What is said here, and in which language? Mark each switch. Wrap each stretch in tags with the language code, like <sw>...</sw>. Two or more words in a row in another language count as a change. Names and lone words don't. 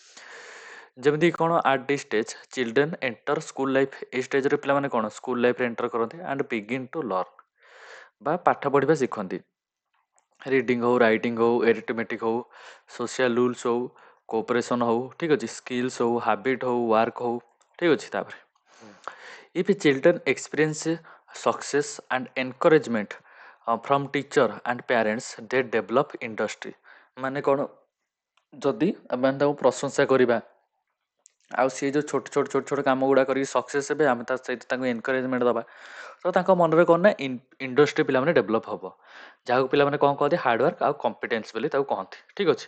<or>ଯେମିତି କ'ଣ</or> <en>at this stage children enter school life,</en> <or>ଏଇ ଷ୍ଟେଜ୍ରେ ପିଲାମାନେ କ'ଣ ସ୍କୁଲ ଲାଇଫ୍ରେ ଏଣ୍ଟର କରନ୍ତି</or> <en>and begin to learn,</en> <or>ବା ପାଠ ପଢ଼ିବା ଶିଖନ୍ତି। ରିଡ଼ିଂ ହଉ, ରାଇଟିଂ ହଉ, ଏରିଥମେଟିକ୍ ହଉ,</or> <en>social rules</en> <or>ହଉ, କୋଅପରେସନ୍ ହଉ, ଠିକ୍ ଅଛି, ସ୍କିଲ୍ସ ହଉ, ହାବିଟ୍ ହଉ, ୱାର୍କ ହଉ, ଠିକ୍ ଅଛି।</or> <en>ତାପରେ if children experience success and encouragement from teacher and parents they develop industry,</en> <or>ମାନେ କ'ଣ ଯଦି ଆମେ ତାଙ୍କୁ ପ୍ରଶଂସା କରିବା ଆଉ ସିଏ ଯେଉଁ ଛୋଟ ଛୋଟ ଛୋଟ ଛୋଟ କାମ ଗୁଡ଼ା କରିକି ସକ୍ସେସ୍ ହେବେ, ଆମେ ତା ସହିତ ତାଙ୍କୁ ଏନକରେଜମେଣ୍ଟ ଦେବା, ତ ତାଙ୍କ ମନରେ କ'ଣ ନା ଇଣ୍ଡଷ୍ଟ୍ରି ପିଲାମାନେ ଡେଭଲପ୍ ହେବ, ଯାହାକୁ ପିଲାମାନେ କ'ଣ କହନ୍ତି ହାର୍ଡୱାର୍କ ଆଉ କମ୍ପିଟେନ୍ସ ବୋଲି ତାକୁ କହନ୍ତି, ଠିକ୍ ଅଛି।</or>